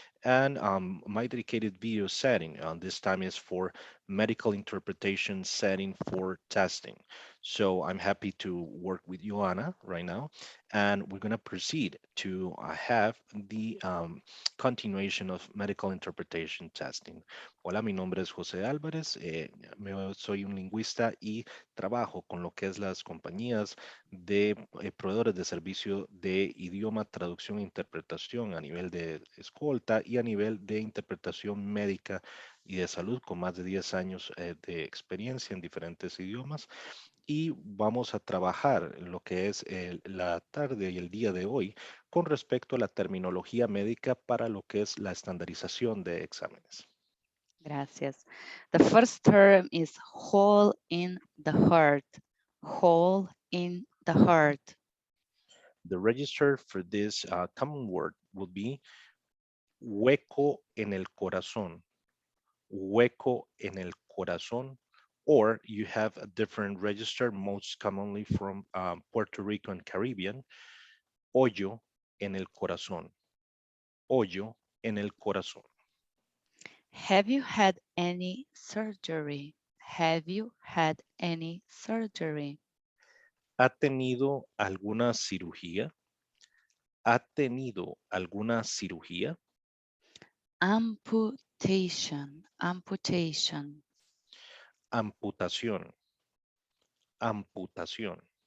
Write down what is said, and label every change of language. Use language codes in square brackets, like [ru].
[en] And my dedicated video setting this time is for medical interpretation setting for testing. So I'm happy to work with Joanna right now, and we're going to proceed to have the continuation of medical interpretation testing. [es] Hola, mi nombre es José Álvarez, soy un lingüista y trabajo con lo que es las compañías de proveedores de servicio de idioma, traducción e interpretación a nivel de escolta y a nivel de interpretación médica y de salud con más de 10 años de experiencia en diferentes idiomas. Y vamos a trabajar lo que es la tarde y el día de hoy con respecto a la terminología médica para lo que es la estandarización de exámenes. Gracias. [en] The first term is hole in the heart. Hole in the heart. The register for this common word will be [es] hueco en el corazón, [en] hueco en el corazón, or you have a different register, most commonly from Puerto Rico and Caribbean, [es] hoyo en el corazón, [en] hoyo en el corazón. Have you had any surgery? Have you had any surgery? [es] ¿Ha tenido alguna cirugía? ¿Ha tenido alguna cirugía? [en] Amputation, amputation. [es] Amputación, amputación.